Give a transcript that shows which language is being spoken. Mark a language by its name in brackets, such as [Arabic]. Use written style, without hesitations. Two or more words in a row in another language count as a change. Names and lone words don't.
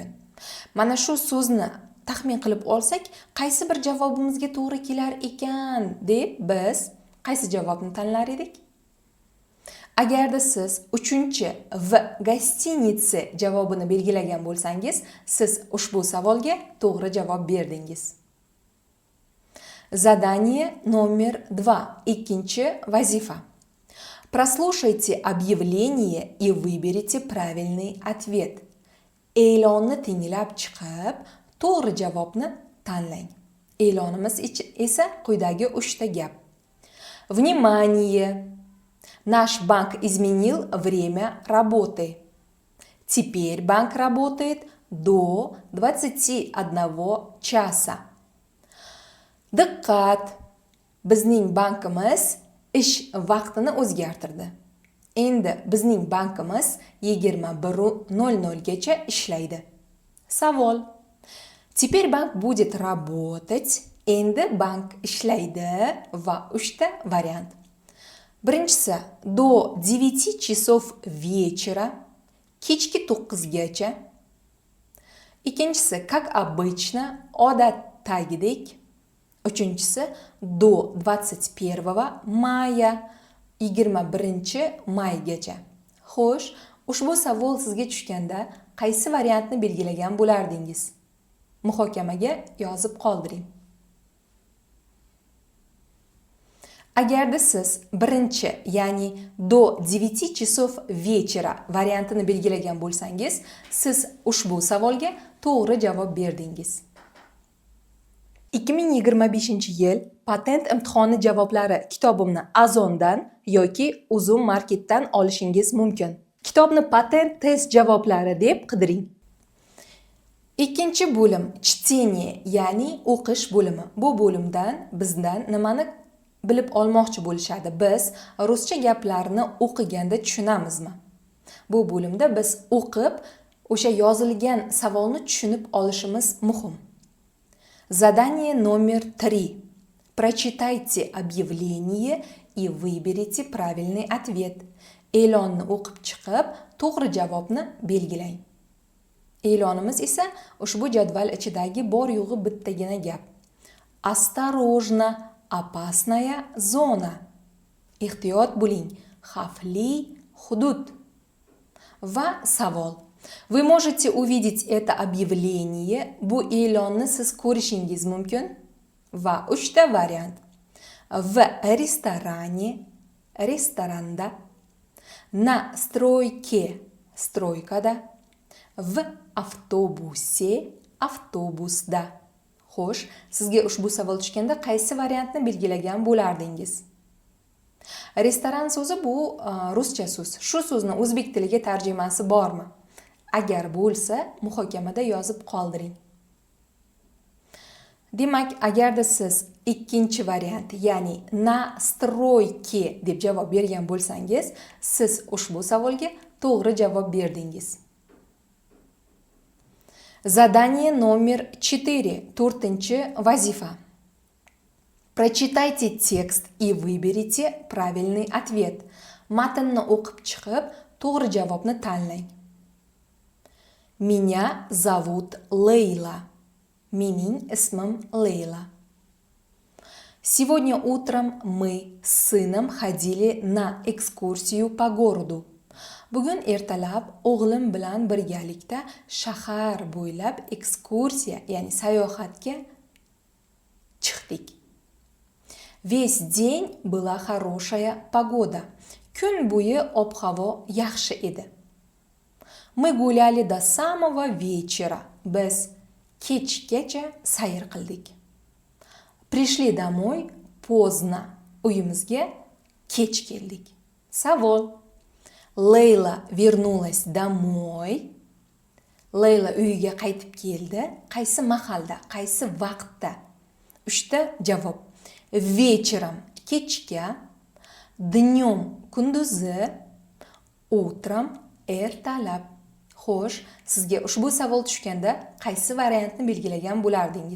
[Uzbek] Mana shu so'zni taxmin qilib olsak, qaysi bir javobimizga to'g'ri kelar ekan deb biz qaysi javobni tanlar edik? Agarda siz 3-chi [Russian] в гостинице [Uzbek] javobini belgilagan bo'lsangiz, siz ushbu savolga to'g'ri javob berdingiz. [Russian] Задание номер 2. [Uzbek] Ikkinchi vazifa. [Russian] Прослушайте объявление и выберите правильный ответ. [Uzbek] E'lonni tinglab chiqib, to'g'ri javobni tanlang. E'lonimiz esa quyidagi 3 ta gap. [Russian] Внимание! Наш банк изменил время работы. Теперь банк работает до 21 часа. [Uzbek] Diqqat! Bizning bankimiz ish vaqtini o'zgartirdi. Endi bizning bankimiz 21:00 gacha ishlaydi. Savol. [Russian] Теперь банк будет работать. [Uzbek] Endi bank ishlaydi va 3 ta variant. Birinchisi [Russian] до 9 часов вечера, [Uzbek] kechki 9 gacha. Ikkinchisi [Russian] как обычно, [Uzbek] odatdagidek. Uchinchisi [Russian] до 21 мая, [Uzbek] 21 maygacha. Xo'sh, ushbu savol sizga tushganda qaysi variantni belgilagan bo'lardingiz? Muhokamaga yozib qoldiring. Agarda siz birinchi, ya'ni [Russian] до 9 часов вечера [Uzbek] variantini belgilagan bo'lsangiz, siz ushbu savolga to'g'ri javob berdingiz. 2025-yil patent imtihoni javoblari kitobimni Azondan yoki Uzum Marketdan olishingiz mumkin. Kitobni patent test javoblari deb qidiring. Ikkinchi bo'lim чтение, ya'ni o'qish bo'limi. Bu bo'limdan bizdan nimani bilib olmoqchi bo'lishadi? Biz ruscha gaplarni o'qiganda tushunamizmi? Bu bo'limda biz o'qib, o'sha yozilgan savolni tushunib olishimiz muhim. [Russian] Задание номер 3. Прочитайте объявление и выберите правильный ответ. [Uzbek] E'lonni o'qib chiqib, to'g'ri javobni belgilang. E'lonimiz esa ushbu jadval ichidagi bor yo'g'i bittagina gap. [Russian] Осторожно, опасная зона. [Uzbek] Ehtiyot bo'ling, xavfli hudud. Va savol. [Russian] Вы можете увидеть это объявление, [Uzbek] bu e'lonni siz ko'rishingiz mumkin. Va 3 ta variant. [Russian] В ресторане, restoranda, на стройке, стройкада, в автобусе, [Uzbek] avtobusda. Xo'sh, sizga ushbu savol tushganda qaysi variantni belgilagan bo'lardingiz? Restoran so'zi bu ruscha so'z. Shu so'zni o'zbek tiliga tarjimasi bormi? Agar bo'lsa, muhokamada yozib qoldiring. Demak, agarda siz ikkinchi variant, ya'ni [Russian] на стройке [Uzbek] deb javob bergan bo'lsangiz, siz ushbu savolga to'g'ri javob berdingiz. [Russian] Задание номер 4. [Uzbek] To'rtinchi vazifa. [Russian] Прочитайте текст и выберите правильный ответ. [Uzbek] Matnni o'qib chiqib, to'g'ri javobni tanlang. [Russian] Меня зовут Лейла. [Uzbek] Mening ismim Лейла. [Russian] Сегодня утром мы с сыном ходили на экскурсию по городу. [Uzbek] Bugun ertalab o'g'lim bilan birgalikda shahar bo'ylab ekskursiya, ya'ni sayohatga chiqdik. [Russian] Весь день была хорошая погода. [Uzbek] Kun bo'yi ob-havo yaxshi edi. [Russian] Мы гуляли до самого вечера. [Uzbek] Biz kechgacha sayr qildik. [Russian] Пришли домой поздно. [Uzbek] Uyimizga kech keldik. Savol. [Russian] Leyla вернулась домой. [Uzbek] Leyla uyiga qaytib keldi. Qaysi mahalda, qaysi vaqtda? 3ta javob. Вечером kechga, dнем kunduzi, утром ertalab. Xo'sh, sizga ushbu savol tushganda qaysi variantni belgilagan bo'lardingiz?